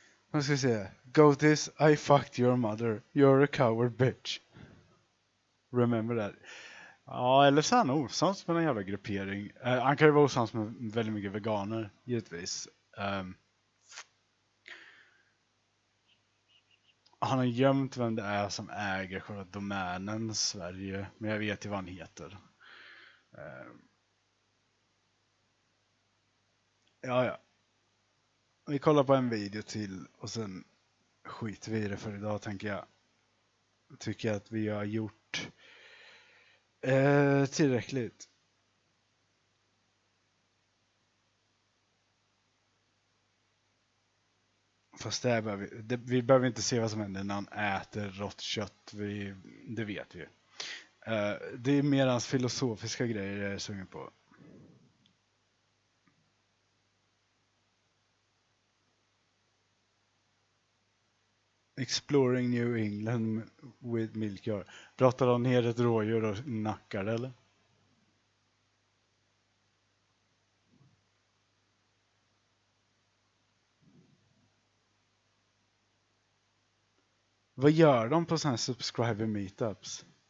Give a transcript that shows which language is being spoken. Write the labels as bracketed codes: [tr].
[sv] Nu ska vi se. [en] Goatis, I fucked your mother. You're a coward bitch. Remember that. [sv] Ja, eller så är han osams med en jävla gruppering. Han kan ju vara osams med väldigt mycket veganer, givetvis. Han har gömt vem det är som äger själva domänen Sverige. Men jag vet ju vad han heter. Ja. Vi kollar på en video till och sen skiter vi i det för idag, tänker jag. Tycker jag att vi har gjort tillräckligt. Fast vi behöver inte se vad som händer när han äter rått kött. Det vet vi. Det är mer hans filosofiska grejer jag är sugen på. [en] Exploring New England with milkyard. [sv] Pratar de ner ett rådjur och nackar det, eller? Vad gör de på sådana här subscriber meetups?